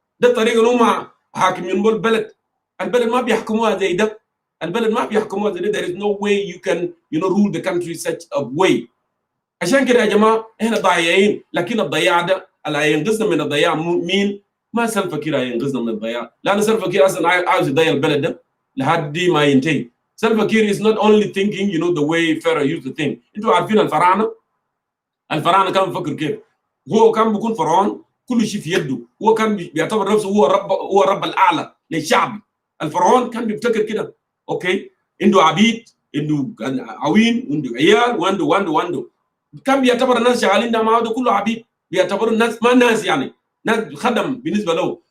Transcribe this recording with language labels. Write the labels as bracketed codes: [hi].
[ar] ده الطريقه اللي هم حاكمين البلد ما بيحكموها زي ده، البلد ما بيحكموها زي ده. [en] there is no way you can rule the country such a way. [ar] عشان كده يا جماعه احنا ضايعين، لكن الضياع ده اللي هينقذنا من الضياع مين؟ ما سلفا كير هينقذنا من الضياع، لان سلفا كير اصلا عاوز يضيع البلد ده لحد ما ينتهي. [en] Salva Kiir is not only thinking the way Pharaoh used to think. [ar] انتوا عارفين الفراعنه كان بيفكر كيف؟ هو كان بيكون فرعون كل شيء في يده، هو كان بيعتبر نفسه هو الرب الاعلى للشعب. الفرعون كان بيفتكر كده، اوكي عنده عبيد، عنده عوين، وعنده عيال، وعنده كان بيعتبر الناس شغالين ده معاه ده كله عبيد، بيعتبروا الناس ما ناس، يعني ناس خدم بالنسبه له.